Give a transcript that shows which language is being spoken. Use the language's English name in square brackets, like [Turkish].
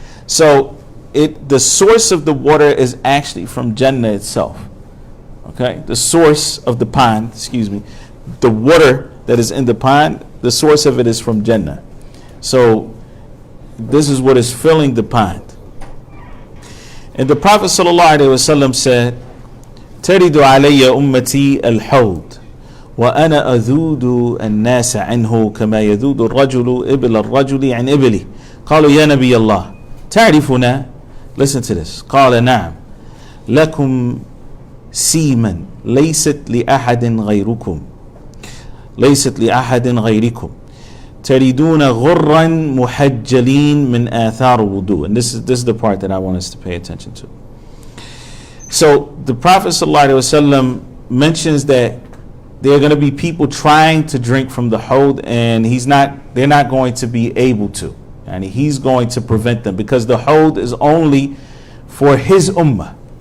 [English] So the source of the water is actually from Jannah itself. Okay? The source of the pond, the water that is in the pond, the source of it is from Jannah. So this is what is filling the pond. And the Prophet ﷺ said, [Arabic] تَرِدُ عَلَيَّ أُمَّتِي الْحَوْض وَأَنَا أَذُودُ النَّاسَ عَنْهُ كَمَا يَذُودُ الرَّجُلُ إِبْلَ الرَّجُلِ عَنْ إِبْلِهِ قالوا يا نبي الله تعرفنا. [English] Listen to this. [Arabic] قال نعم لكم سيما ليست لأحد غيركم ليست لأحد غيركم تريدون غرا محجلين من آثار الوضوء. [English] And this is the part that I want us to pay attention to. So the Prophet ﷺ mentions that there are going to be people trying to drink from the hawd, and they're not going to be able to. And he's going to prevent them, because the hawd is only for his ummah.